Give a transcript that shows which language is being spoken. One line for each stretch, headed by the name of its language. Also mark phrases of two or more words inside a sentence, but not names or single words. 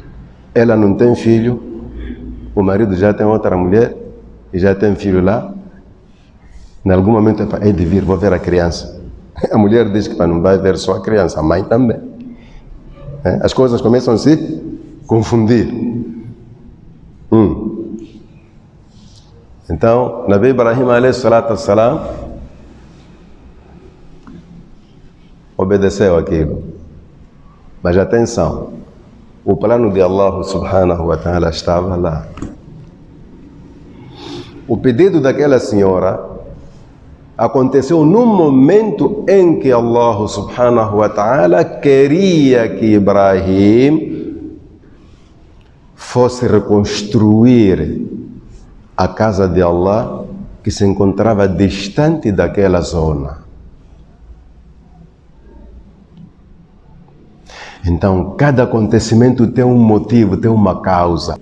Portuguese: Ela não tem filho, o marido já tem outra mulher e já tem filho lá. Em algum momento é de vir, vou ver a criança. A mulher diz que não vai ver só a criança, a mãe também. As coisas começam a se confundir. Então, Nabi Ibrahim
Arabic: عليه الصلاة والسلام
Portuguese: obedeceu aquilo. Mas atenção, o plano de Allah
Arabic: سبحانه وتعالى
Portuguese: estava lá. O pedido daquela senhora aconteceu no momento em que Allah
Arabic: سبحانه وتعالى
Portuguese: queria que Ibrahim fosse reconstruir a casa de Allah que se encontrava distante daquela zona. Então, cada acontecimento tem um motivo, tem uma causa.